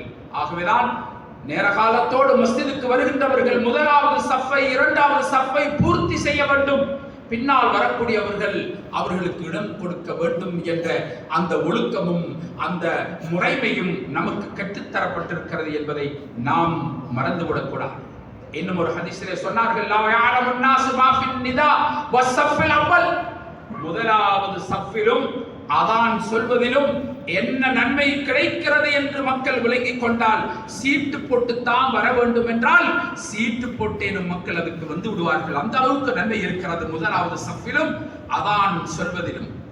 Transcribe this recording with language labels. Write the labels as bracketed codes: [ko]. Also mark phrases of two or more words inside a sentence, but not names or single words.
[ta] ஆகவேதான் நேர காலத்தோடு மஸ்ஜிதுக்கு வருகின்றவர்கள் முதலாவது சஃபை, இரண்டாவது சஃபை பூர்த்தி செய்ய வேண்டும். பின்னால் வரக்கூடியவர்கள் அவர்களுக்கு இடம் கொடுக்க வேண்டும் என்ற அந்த ஒழுக்கமும் அந்த முறைமையும் நமக்கு கற்றுத்தரப்பட்டிருக்கிறது என்பதை நாம் மறந்துவிடக்கூடாது. இன்னும் ஒரு ஹதீஸிலே சொன்னார்கள், [ar] لو يعلم الناس ما في النداء والصف الاول, [ta] முதலாவது சஃபிலும் அதான் சொல்வதிலும் என்ன நன்மை கிடைக்கிறது என்று மக்கள் விளங்கிக் கொண்டால், சீட்டு போட்டு தான் வர வேண்டும் என்றால் சீட்டு போட்டேனும் மக்கள் அதுக்கு வந்து விடுவார்கள். அந்த அளவுக்கு நன்மை இருக்கிறது முதலாவது சஃபிலும் அதான் சொல்வதிலும்.